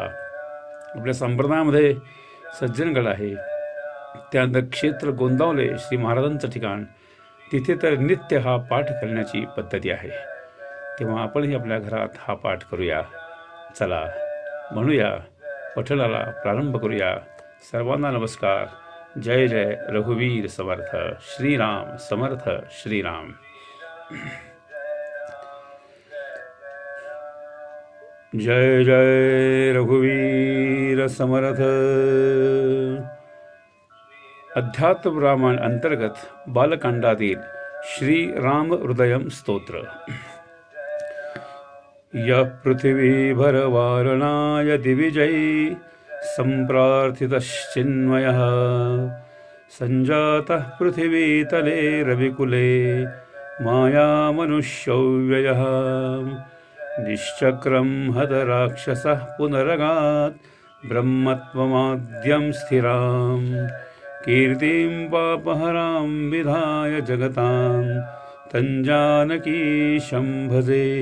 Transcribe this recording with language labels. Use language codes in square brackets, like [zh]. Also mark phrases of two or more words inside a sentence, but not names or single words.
[mr] आपल्या संप्रदायामध्ये सज्जनगड आहे, त्यानंतर क्षेत्र गोंदावले श्री महाराजांचं ठिकाण, तिथे तर नित्य हा पाठ करण्याची पद्धती आहे. तेव्हा आपणही आपल्या घरात हा पाठ करूया. चला म्हणूया, पठणाला प्रारंभ करूया. सर्वांना नमस्कार. जय जय रघुवीर समर्थ. श्रीराम समर्थ. श्रीराम. जय जय रघुवीर समर्थ. अध्यात्म रामायण अंतर्गत बालकांडातील श्री राम हृदयम स्तोत्र. [sa] यः पृथिवीभरवारणाय दिविजै सम्प्रार्थितश्चिन्मयः सञ्जातः पृथिवीतले रविकुले मायामनुष्यव्ययः निश्चक्रं हतराक्षसः पुनरगात् ब्रह्मत्वमाद्यं स्थिरां कीर्तिं पापहरां विधाय जगतां तञ्जानकीशं भजे.